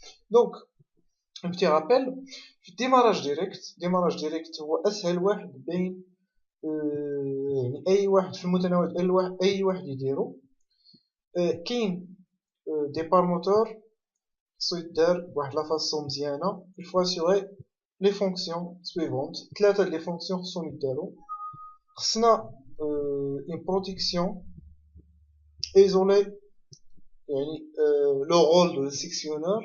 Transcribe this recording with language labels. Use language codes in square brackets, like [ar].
[ar] دونك [fr] un petit rappel [ar] في الديماراج ديريكت هو اسهل واحد بين يعني اي واحد في المتناول، اي واحد يديرو. كاين دي بار موتور خصو يدار بواحد لا فاصون مزيانه. [fr] il faut assurer les fonctions suivantes. [ar] 3 ديال لي فونكسيون خصهم يدارو. خصنا [fr] une protection isolée، [ar] يعني لو رول دو سيكسيونور.